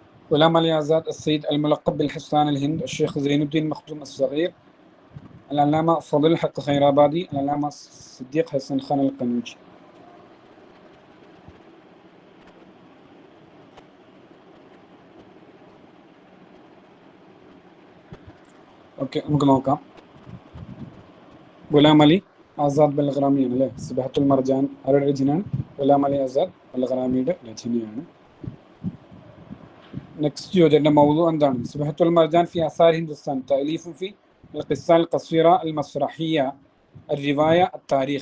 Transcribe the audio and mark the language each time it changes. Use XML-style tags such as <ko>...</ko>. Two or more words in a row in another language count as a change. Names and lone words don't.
<ar>غلام علي آزاد السيد الملقب بالحسان الهند الشيخ زين الدين مختوم الصغير العلامة فضل الحق خيرابادي العلامة صديق حسن خان القنوجي.</ar> <ml>ഓക്കെ, നമുക്ക് നോക്കാം. ഗുലാം അലി ആസാദ് ബൽഗ്രാമിയാണ് അല്ലേ? സിബഹത്തുൽ മർജാൻ ആരുടെ രചനയാണ്? ഗുലാം അലി ആസാദ് ബൽഗ്രാമിയുടെ രചനയാണ്. നെക്സ്റ്റ് ചോദ്യത്തിന്റെ മൗദു എന്താണ്?</ml> <ar>سبحة المرجان في آثار هندستان تأليف في القصة القصيرة المسرحية الرواية التاريخ.</ar>